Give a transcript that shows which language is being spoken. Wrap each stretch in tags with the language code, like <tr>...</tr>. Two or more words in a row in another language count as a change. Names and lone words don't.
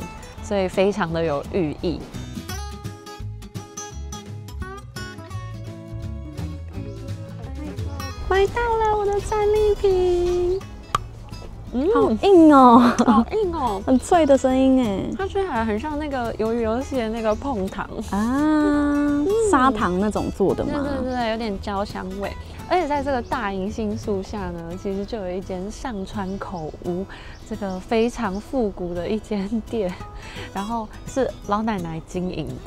<zh>所以非常的有寓意。买到了我的战利品，好硬哦，好硬哦，很脆的声音哎，它吹起来很像那個魷魚遊戲的那個碰糖啊，砂糖那種做的嗎？對对对，有點焦香味。而且在這個大銀杏樹下呢，其實就有一間上川口屋，這個非常復古的一間店，然後是老奶奶經營的，</zh>